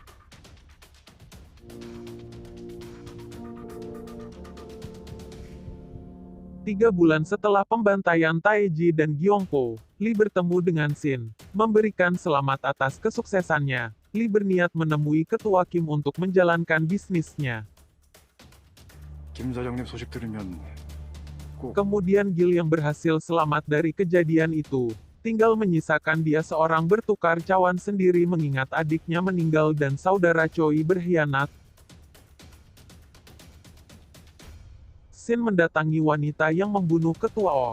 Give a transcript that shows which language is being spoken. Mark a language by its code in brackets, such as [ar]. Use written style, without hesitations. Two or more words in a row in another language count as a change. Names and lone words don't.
[id] 3 bulan setelah pembantaian Taeji dan Gyongpo, Lee bertemu dengan Shin. Memberikan selamat atas kesuksesannya, Lee berniat menemui ketua Kim untuk menjalankan bisnisnya. [ko] 김 사장님 소식 들으면 꼭 [id] Kemudian Gil yang berhasil selamat dari kejadian itu, tinggal menyisakan dia seorang bertukar cawan sendiri mengingat adiknya meninggal dan saudara Choi berkhianat. Shin mendatangi wanita yang membunuh ketua O.